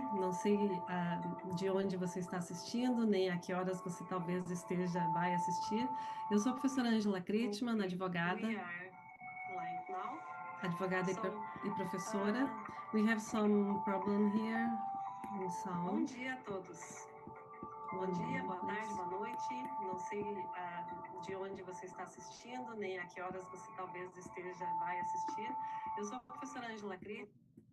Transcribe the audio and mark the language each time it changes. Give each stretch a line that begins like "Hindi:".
Portuguese: Não sei de onde você está assistindo, nem a que horas você talvez vai assistir. Eu sou a professora Ângela Kretschmann, advogada. Advogada e professora.
English: We have some problem here in sound.
Portuguese: Bom dia a todos. Bom dia, boa tarde, boa noite. Não sei de onde você está assistindo, nem a que horas você talvez vai assistir. Eu sou a professora Ângela Kretschmann.